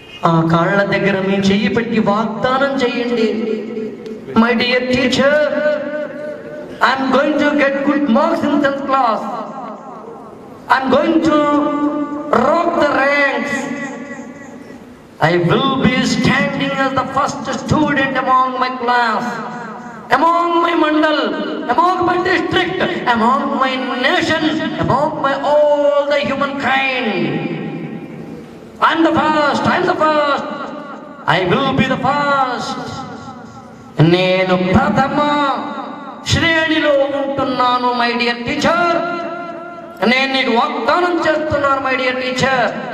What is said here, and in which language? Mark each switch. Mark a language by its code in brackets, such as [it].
[te] ఆ కాళ్ళ దగ్గర మీ చెయ్యి పెట్టి వాగ్దానం చేయండి. [en] My dear teacher, I'm going to get good marks in 10th class. I'm going to rock the ranks. I will be standing as the first student among my class, among my mandal, among my district, among my nation, among my all the humankind. I'm the first, I'm the first, I will be the first. [te] నేను ప్రథమ శ్రేణిలో ఉంటున్నాను [en] My dear teacher. [te] నేను నీకు వాగ్దానం చేస్తున్నాను [en] My dear teacher.